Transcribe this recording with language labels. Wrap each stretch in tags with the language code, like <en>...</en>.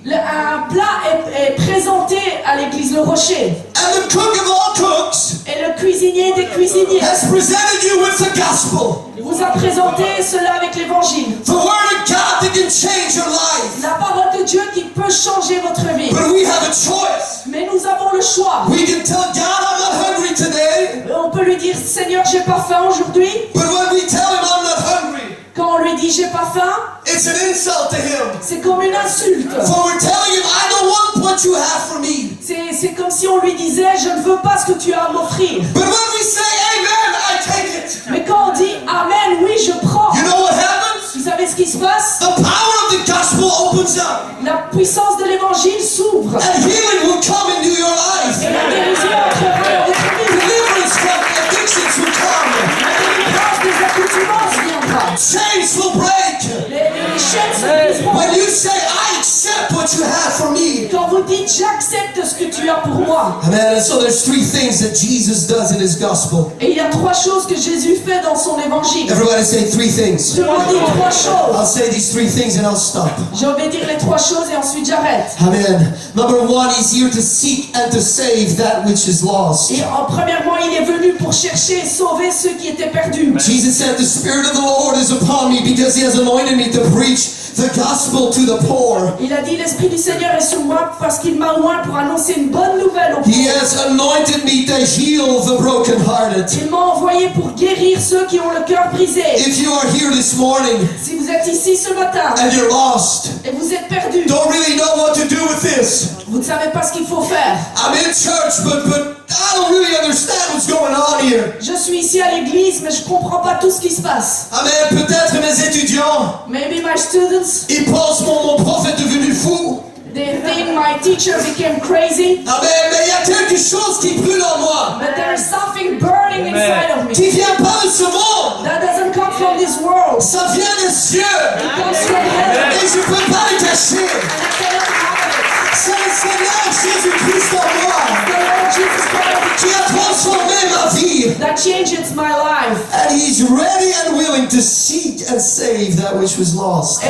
<fr>un plat est présenté à l'église Le Rocher.</fr> <en>And the cook of all cooks</en> <fr>Et le cuisinier des cuisiniers</fr> <en>has presented you with the gospel.</en> <fr>vous a présenté cela avec l'évangile.</fr> <en>The word of God that can change your life.</en> <fr>La parole de Dieu qui peut changer votre vie.</fr> <en>But we have a choice.</en> <fr>Mais nous avons le choix.</fr> <en>We can tell God I'm not hungry today.</en> <fr>On peut lui dire, Seigneur, j'ai pas faim aujourd'hui.</fr> <en>But when we tell him I'm not hungry,</en> <fr>Quand on lui dit, j'ai pas faim,</fr> <en>it's an insult to him.</en> <fr>c'est comme une insulte.</fr> <en>For we're telling him I don't want what you have for me.</en> <fr>C'est comme si on lui disait, je ne veux pas ce que tu as à m'offrir.</fr> <en>But when we say amen, I take it.</en> <fr>Mais quand on dit, Amen, oui, je prends.</fr> <en>You know what happens?</en> <fr>Vous savez ce qui se passe?</fr> <en>The power of the gospel opens up.</en> <fr>La puissance de l'évangile s'ouvre.</fr> <en>And healing will come into your life.</en> <fr>Et la guérison entrera dans votre vie.</fr> <en>Deliverance from addictions will come.</en> <fr>La délivrance des accoutuments viendra.</fr> <en>Chains will break.</en> <fr>Les chaînes se briseront.</fr> <en>When you say, I accept what you have for me.</en> <fr>Quand vous dites, j'accepte ce que tu as pour moi.</fr> <en>Amen. And so there's three things that Jesus does in his gospel.</en> <fr>Et il y a trois choses que Jésus fait dans son évangile.</fr> <en>Everybody say three things.</en> <fr>Je vous dis trois choses.</fr> <en>I'll say these three things and I'll stop.</en> <fr>Je vais dire les trois choses et ensuite j'arrête.</fr> <en>Amen. Number one, he's here to seek and to save that which is lost.</en> <fr>Et premièrement, il est venu pour chercher et sauver ceux qui étaient perdus.</fr> <en>Jesus said, the Spirit of the Lord is upon me because he has anointed me to preach the gospel to the poor.</en> <fr>Il a dit, l'Esprit du Seigneur est sur moi parce qu'il m'a oint pour annoncer une bonne nouvelle aux</fr> <en>He</en> <fr>pauvres.</fr> <en>has anointed me to heal the brokenhearted.</en> <fr>Il m'a envoyé pour guérir ceux qui ont le cœur brisé.</fr> <en>If you are here this morning</en> <fr>Si vous êtes ici ce matin</fr> <en>and you're lost,</en> <fr>et vous êtes perdu,</fr> <en>don't really know what to do with this.</en> <fr>vous ne savez pas ce qu'il faut faire.</fr> <en>I'm in church, but I don't really understand what's going on here.</en> <fr>Je suis ici à l'église, mais je ne comprends pas tout ce qui se passe.</fr> <en>Amen.</en> <fr>Peut-être mes étudiants,</fr> <en>Maybe my students,</en> <fr>ils pensent mon prof est devenu fou.</fr> <en>they think my teacher became crazy. Amen.</en> <fr>Mais il y a quelque chose qui brûle en moi,</fr> <en>But there is something burning inside of me</en> <fr>qui vient pas de ce monde.</fr> <en>that doesn't come from this world.</en> <fr>Ça vient des cieux.</fr> <en>It comes from heaven.</en> <fr>Et je peux pas le cacher.</fr> <en>And I cannot hide it.</en> <fr>C'est le Seigneur Jésus-Christ en moi</fr> <en>The Lord Jesus Christ</en> <fr>qui a transformé ma vie.</fr> <en>that changes my life. And he's ready and willing to seek and save that which was lost.</en>